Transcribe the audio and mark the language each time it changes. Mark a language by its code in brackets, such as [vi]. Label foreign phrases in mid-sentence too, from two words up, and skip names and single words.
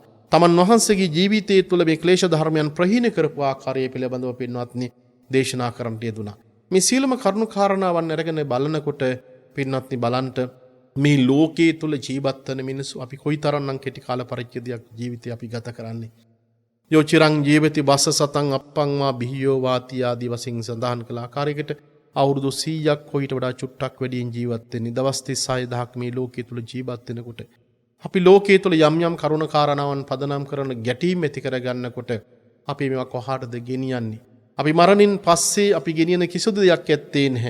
[si] තමන් වහන්සේගේ ජීවිතයේ තුළ මේ ක්ලේශ ධර්මයන් ප්‍රහීන කරපු ආකාරය පිළිබඳව පින්වත්නි දේශනා කරන්නට යෙදුනා. මේ සියලුම කරුණු කාරණාවන් අරගෙන බලනකොට පින්වත්නි බලන්ට මේ ලෝකයේ තුල ජීවත් වෙන මිනිස්සු අපි කොයිතරම්නම් කෙටි කාල පරිච්ඡේදයක් ජීවිතේ අපි ගත කරන්නේ. [pi] යෝ චිරං ජීවති බස්ස සතං අප්පං වා බිහියෝ වාති [si] ආදී වශයෙන් සඳහන් කළ ආකාරයකට අවුරුදු 100ක් කොයිට වඩා චුට්ටක් වැඩියෙන් ජීවත් වෙන්නේ. දවස් 36000ක් මේ ලෝකයේ තුල ජීවත් වෙනකොට අපි ලෝකයේ තුල යම් යම් කරුණ කාරණාවන් පදනම් කරන ගැටීම් ඇති කරගන්නකොට අපි මේවා කොහාටද ගෙනියන්නේ? අපි මරණින් පස්සේ අපි ගෙනියන කිසිදු දෙයක් ඇත්තේ නැහැ.